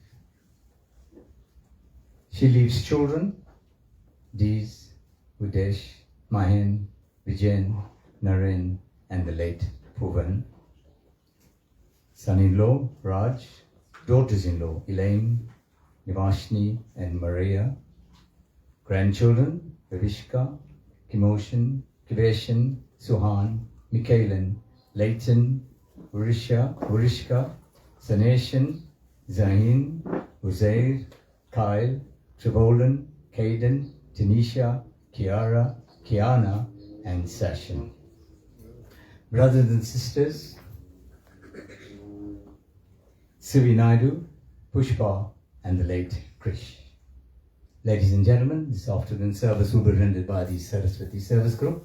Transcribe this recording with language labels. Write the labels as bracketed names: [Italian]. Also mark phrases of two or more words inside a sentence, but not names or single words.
[English] She leaves children, Dees, Udesh, Mahen, Vijayan, Naren, and the late Puvan. Son-in-law, Raj, daughters-in-law, Elaine, Nivashni, and Maria. Grandchildren, Vivishka, Kimoshan, Kiveshan, Suhan, Mikhailan, Leighton, Urishka, Saneshan, Zahin, Uzair, Kyle, Trivolan, Caden, Tanisha, Kiara, Kiana, and Sashin. Brothers and sisters, Sivi Naidu, Pushpa, and the late Krish. Ladies and gentlemen, this afternoon service will be rendered by the Saraswati Service Group.